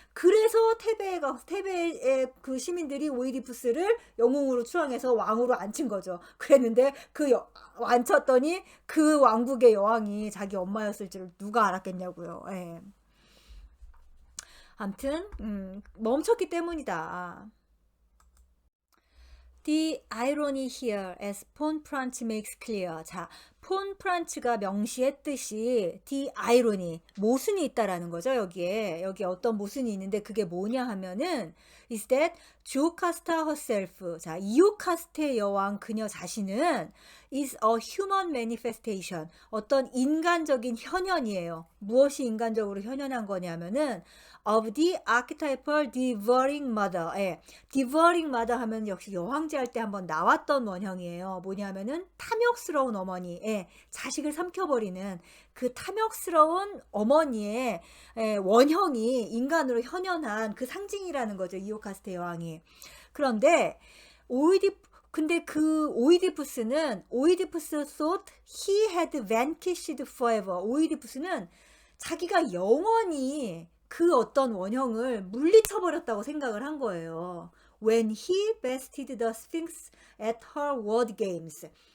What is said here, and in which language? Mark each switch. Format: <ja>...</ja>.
<ko>그래서 테베의 그 시민들이 오이디푸스를 영웅으로 추앙해서 왕으로 앉힌 거죠. 그랬는데 앉혔더니 그 왕국의 여왕이 자기 엄마였을 줄 누가 알았겠냐고요. 예. 아무튼 멈췄기 때문이다.</ko> <en>The irony here, as 폰프란츠 makes clear.</en> <ko>자, 폰프란츠가 명시했듯이</ko> <en>the irony,</en> <ko>모순이 있다라는 거죠. 여기에 어떤 모순이 있는데 그게 뭐냐 하면은</ko> <en>is that</en> <ko>조카스타</ko> <en>herself.</en> <ko>자, 이오카스테 여왕 그녀 자신은</ko> <en>is a human manifestation.</en> <ko>어떤 인간적인 현현이에요. 무엇이 인간적으로 현현한 거냐면은</ko> <en>of the archetypal devouring mother.</en> <ko>예.</ko> <en>devouring mother</en> <ko>하면 역시 여황제 할 때 한번 나왔던 원형이에요. 뭐냐면은 탐욕스러운 어머니. 예. 자식을 삼켜버리는 그 탐욕스러운 어머니의 원형이 인간으로 현현한 그 상징이라는 거죠. 이오카스테 여왕이. 그런데 근데 그 오이디푸스는 오이디푸스</ko> <en>thought he had vanquished forever.</en> <ko>오이디푸스는 자기가 영원히 그 어떤 원형을 물리쳐버렸다고 생각을 한 거예요.</ko> <en>When he bested the Sphinx at her word games.</en>